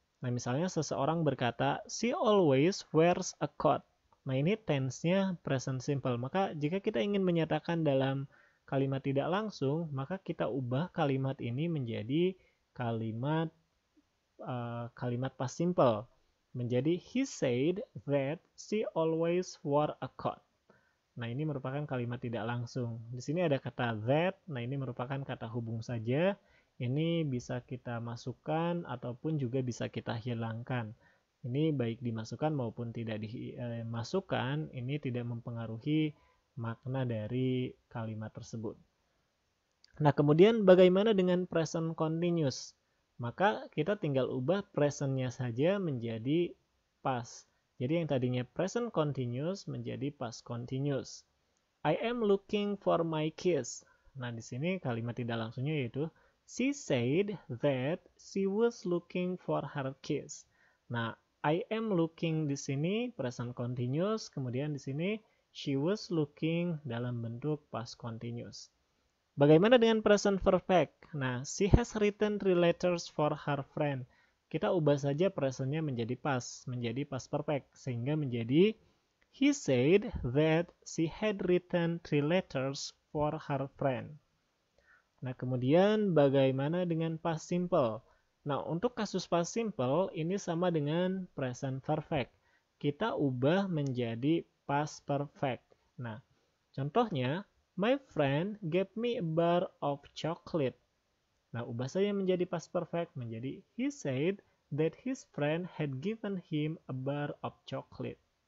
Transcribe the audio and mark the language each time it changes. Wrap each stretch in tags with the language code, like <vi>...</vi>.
<id>Nah, misalnya seseorang berkata,</id> <en>she always wears a coat.</en> <id>Nah, ini tense-nya present simple. Maka jika kita ingin menyatakan dalam kalimat tidak langsung, maka kita ubah kalimat ini menjadi kalimat past simple. Menjadi</id> <en>he said that she always wore a coat.</en> <id>Nah, ini merupakan kalimat tidak langsung. Di sini ada kata that. Nah, ini merupakan kata hubung saja. Ini bisa kita masukkan ataupun juga bisa kita hilangkan. Ini baik dimasukkan maupun tidak dimasukkan, ini tidak mempengaruhi makna dari kalimat tersebut. Nah, kemudian bagaimana dengan present continuous? Maka kita tinggal ubah present-nya saja menjadi past. Jadi yang tadinya present continuous menjadi past continuous.</id> <en>I am looking for my keys.</en> <id>Nah, di sini kalimat tidak langsungnya yaitu</id> <en>she said that she was looking for her keys.</en> <id>Nah,</id> <en>I am looking</en> <id>di sini present continuous, kemudian di sini</id> <en>she was looking</en> <id>dalam bentuk past continuous. Bagaimana dengan present perfect? Nah,</id> <en>she has written 3 letters for her friend.</en> <id>Kita ubah saja presentnya menjadi past perfect, sehingga menjadi</id> <en>he said that she had written 3 letters for her friend.</en> <id>Nah, kemudian bagaimana dengan past simple? Nah, untuk kasus past simple ini sama dengan present perfect. Kita ubah menjadi past perfect. Nah, contohnya,</id> <en>my friend gave me a bar of chocolate.</en> <id>Nah, ubah saja menjadi past perfect menjadi</id> <en>he said that his friend had given him a bar of chocolate.</en>